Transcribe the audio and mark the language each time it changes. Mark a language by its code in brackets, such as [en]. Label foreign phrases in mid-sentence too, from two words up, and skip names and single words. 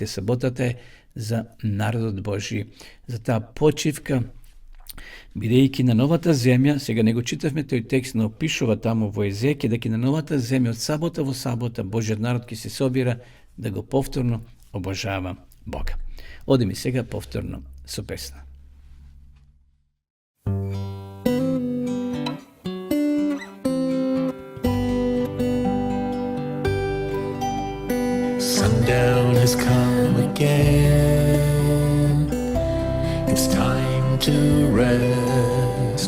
[mk] Саботата е за народот Божи, за таа почивка, бидејќи на новата земја, сега не го читавме тој текст, но опишува таму во Езекија, дека на новата земја од сабота во сабота Божиот народ ќе се собира да го повторно обожава Бога. Одиме сега повторно со песна. [en] Sundown has come again. It's time to rest.